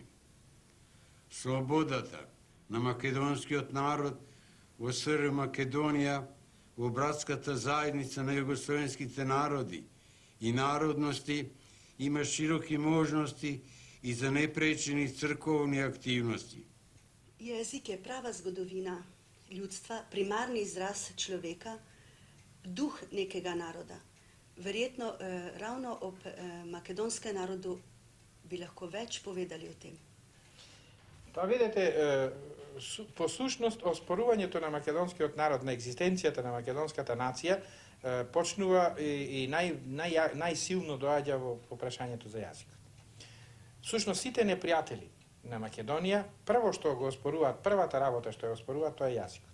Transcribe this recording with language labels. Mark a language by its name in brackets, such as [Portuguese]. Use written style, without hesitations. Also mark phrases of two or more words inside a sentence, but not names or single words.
[Macedonian] Слободата на македонскиот народ во СР Македонија, во братската заедница на југословенските народи и народности има широки можности и за непречени црковни активности. [Slovenian] Jezik je prava zgodovina ljudstva, primarni izraz človeka, duh nekega naroda. Verjetno ravno ob makedonskem narodu bi lahko več povedali o tem. [Macedonian] Па видите, по сушност, оспорувањето на македонскиот народ, на екзистенцијата на македонската нација, почнува и најсилно доаѓа во прашањето за јазикот. Сушност, сите непријатели на Македонија, прво што го оспоруваат, првата работа што ја оспоруваат, тоа е јазикот.